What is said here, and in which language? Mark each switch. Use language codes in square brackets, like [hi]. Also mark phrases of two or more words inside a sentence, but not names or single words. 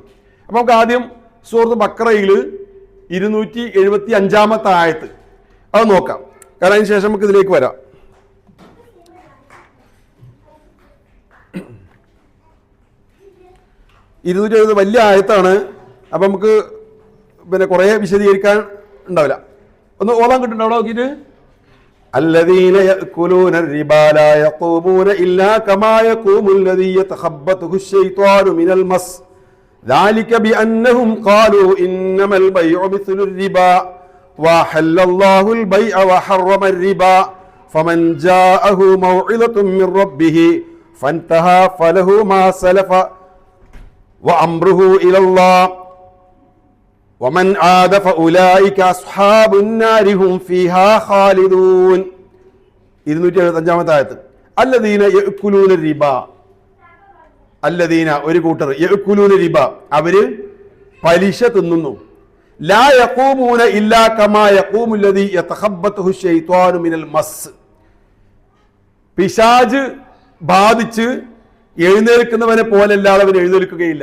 [ml] അപ്പൊ നമുക്ക് ആദ്യം സൂറത്ത് ബക്കറയിൽ 275 ആയത്ത് അത് നോക്കാം. കാരണം അതിന് ശേഷം നമുക്ക് ഇതിലേക്ക് വരാം. വലിയ ആയത്താണ്. അപ്പൊ നമുക്ക് പിന്നെ കുറെ വിശദീകരിക്കാൻ ഉണ്ടാവില്ല. ഒന്ന് ഓതാൻ കിട്ടുന്നുണ്ടോ അവിടെ നോക്കിയിട്ട്? [ar] الذين يأكلون الربا لا يقومون إلا كما يقوم الذي يتخبطه الشيطان من المس ذلك بأنهم قالوا إنما البيع مثل الربا وأحل الله البيع وحرم الربا فمن جاءه موعظة من ربه فانتهى فله ما سلف وأمره إلى الله ومن عاد فأولئك أصحاب النار هم فيها خالدون. [ml] 275 ആയത്ത്. [ar] الذين يأكلون الربا, [ml] അല്ലദീന ഒരു കൂട്ടർ, [ar] يأكلون الربا [ml] അവര് പലിശ തിന്നുന്നു. [ar] لا يقومون إلا كما يقوم الذي يتخبطه الشيطان من المس, [ml] പിശാച് ബാധിച്ച് എഴുന്നേൽക്കുന്നവനെ പോലെയല്ലാതെ അവൻ എഴുന്നേൽക്കുകയില്ല.